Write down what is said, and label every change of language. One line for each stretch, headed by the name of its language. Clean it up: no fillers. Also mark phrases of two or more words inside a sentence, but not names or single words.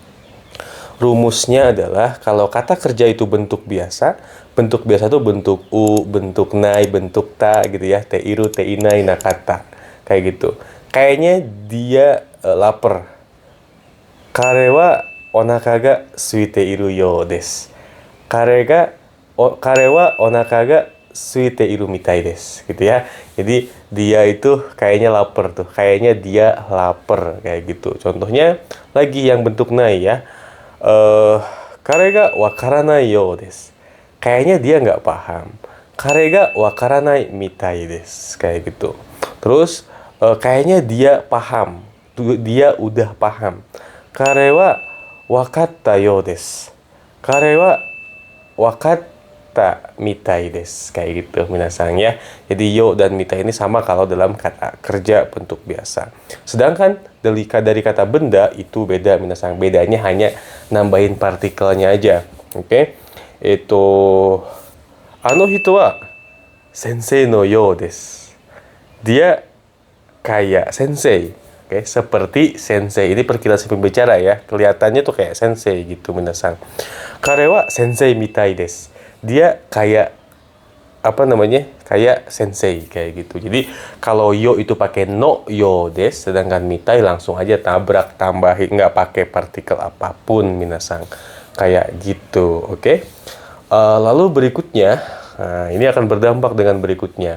Indonesian: Rumusnya adalah kalau kata kerja itu bentuk biasa itu bentuk u, bentuk nai, bentuk ta gitu ya.
Japanese: ている、ていない、なかった.
Indonesian: Kayak gitu. Kayaknya dia lapar.
Japanese: 彼はお腹が空いているようです. 彼はお腹が空いているみたいです.
Indonesian: Gitu ya. Jadi dia itu kayaknya lapar tuh. Kayaknya dia lapar kayak gitu. Contohnya lagi yang bentuk nai ya.
Japanese: 彼がわからないようです.
Indonesian: Kayaknya dia nggak paham.
Japanese: 彼がわからないみたいです.
Indonesian: Kayak gitu. Terus kayaknya dia paham. Dia udah paham.
Japanese: 彼はわかったようです. 彼はわかったみたいです.
Indonesian: Kayak gitu minasang ya. Jadi yo dan mitai ini sama kalau dalam kata kerja bentuk biasa. Sedangkan dari kata benda itu beda minasang. Bedanya hanya nambahin partikelnya aja. Oke?
Japanese: Itu あの人は先生のようです.
Indonesian: Dia kayak sensei. Oke, seperti sensei. Ini perkiraan si pembicara ya. Kelihatannya tuh kayak sensei gitu minasang.
Japanese: 彼は先生みたいです.
Indonesian: Dia kayak apa namanya? Kayak sensei kayak gitu. Jadi kalau yo itu pakai
Japanese: のようです,
Indonesian: sedangkan mitai langsung aja tabrak tambahin, nggak pakai partikel apapun minasang. Kayak gitu, oke? Lalu berikutnya, nah, ini akan berdampak dengan berikutnya.